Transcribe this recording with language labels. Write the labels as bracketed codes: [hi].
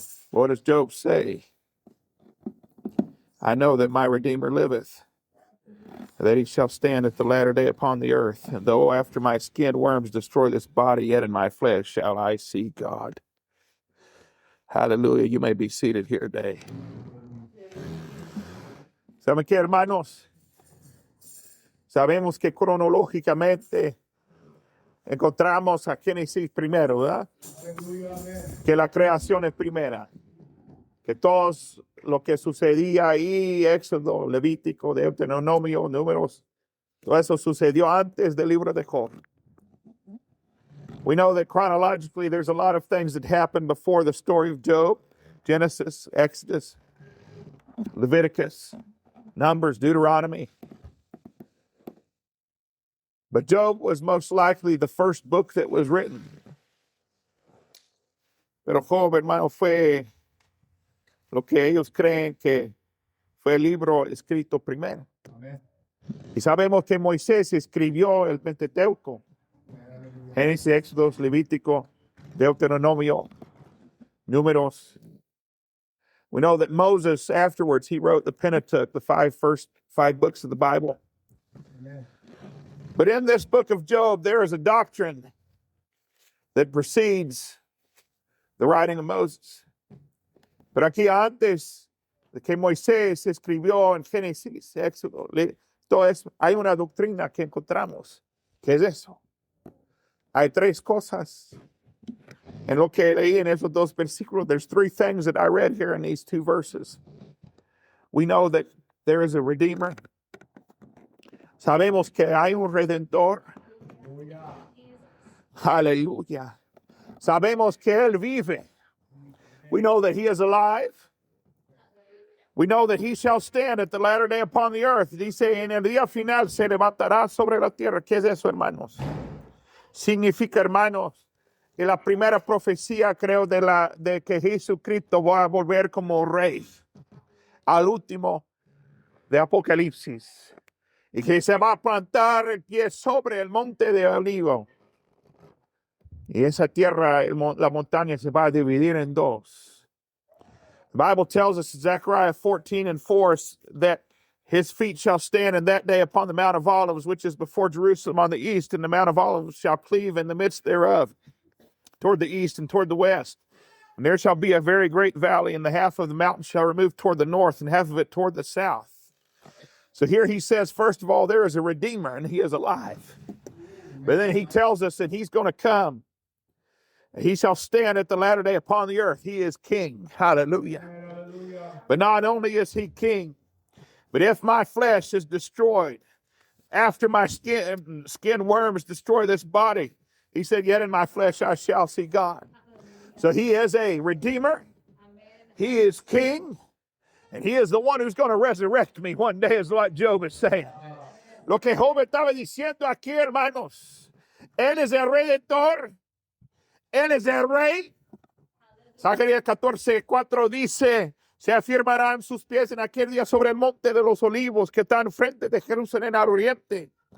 [en] What does Job say? I know that my Redeemer liveth, that he shall stand at the latter day upon the earth. And though after my skin worms destroy this body, yet in my flesh shall I see God. Hallelujah. You may be seated here today. [es] ¿Saben qué, hermanos? Sabemos que cronológicamente encontramos a Génesis primero, ¿verdad? Que la creación es primera. Que todo lo que sucedía ahí, Éxodo, Levítico, Deuteronomio, Números, todo eso sucedió antes del libro de Job. [en] We know that chronologically there's a lot of things that happened before the story of Job. Genesis, Exodus, Leviticus, Numbers, Deuteronomy. But Job was most likely the first book that was written. [es] Pero Job, hermano, fue lo que ellos creen que fue el libro escrito primero. Amen. Y sabemos que Moisés escribió el Pentateuco. Génesis, Éxodo, Levítico, Deuteronomio, Números. [en] We know that Moses, afterwards, he wrote the Pentateuch, the first five books of the Bible. Amen. But in this book of Job, there is a doctrine that precedes the writing of Moses. [es] Pero aquí antes de que Moisés escribió en Génesis, Éxodo, todo eso, hay una doctrina que encontramos. ¿Qué es eso? Hay tres cosas en lo que leí en esos dos versículos. [en] There's three things that I read here in these two verses. We know that there is a Redeemer. [es] Sabemos que hay un Redentor. Aleluya. Sabemos que Él vive. [en] We know that He is alive. We know that He shall stand at the latter day upon the earth. [es] Dice, en el día final se levantará sobre la tierra. ¿Qué es eso, hermanos? Significa, hermanos, que la primera profecía, creo, de que Jesucristo va a volver como rey al último de Apocalipsis. Y que se va a plantar el pie sobre el monte de Olivo. Y esa tierra, la montaña, se va a dividir en dos. [en] The Bible tells us in Zechariah 14:4 that His feet shall stand in that day upon the Mount of Olives, which is before Jerusalem on the east, and the Mount of Olives shall cleave in the midst thereof, toward the east and toward the west. And there shall be a very great valley, and the half of the mountain shall remove toward the north, and half of it toward the south. So here he says, first of all, there is a Redeemer, and He is alive. But then he tells us that He's going to come. He shall stand at the latter day upon the earth. He is King. Hallelujah. Hallelujah. But not only is He King, but if my flesh is destroyed, after my skin worms destroy this body, He said, yet in my flesh I shall see God. So He is a Redeemer. He is King. And He is the one who's going to resurrect me one day, is what Job is saying. [es] Lo que Job estaba diciendo aquí, hermanos, Él es el Redentor. Él es el Rey. Zacarías 14:4 dice, se afirmarán sus pies en aquel día sobre el monte de los olivos que está enfrente de Jerusalén al oriente.